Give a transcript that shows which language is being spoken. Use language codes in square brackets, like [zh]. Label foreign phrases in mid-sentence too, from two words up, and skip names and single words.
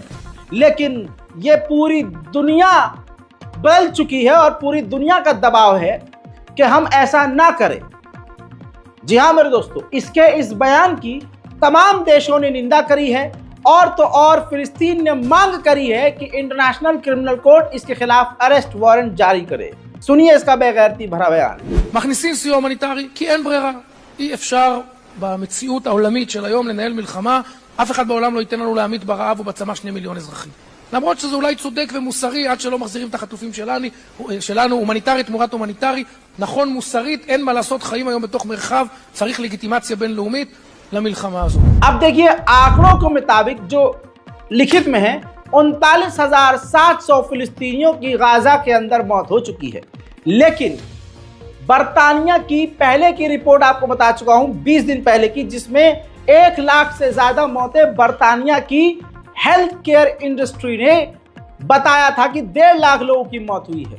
[hi] लेकिन ये पूरी दुनिया बदल चुकी है और पूरी दुनिया का दबाव है कि हम ऐसा ना करें। जी हाँ मेरे दोस्तों, इसके इस बयान की तमाम देशों ने निंदा करी है और तो और फिलिस्तीन ने मांग करी है कि [en] International Criminal Court [hi] इसके खिलाफ [en] arrest warrant [hi] जारी करे। सुनिए इसका बेगैरती भरा बयान। [he] מכניסים סיוע הומניטרי כי אין ברירה. אי אפשר במציאות העולמית של היום לנהל מלחמה. אף אחד בעולם לא ייתן לנו להמית ברעב ובצמא 2 מיליון אזרחים. למרות שזה אולי צודק ומוסרי עד שלא מחזירים את החטופים שלנו, הומניטרי תמורת הומניטרי, נכון מוסרית, אין מה לעשות, חיים היום בתוך מרחב, צריך לגיטימציה בינלאומית למלחמה הזו. [hi] अब देखिए आंकड़ों के मुताबिक जो लिखित में है 39,700 फिलिस्तीनियों की गाजा के अंदर मौत हो चुकी है। लेकिन बरतानिया की पहले की रिपोर्ट आपको बता चुका हूं 20 दिन पहले की, जिसमें 1 लाख से ज्यादा मौतें बरतानिया की [en] health care industry [hi] ने बताया था कि 1.5 लाख लोगों की मौत हुई है।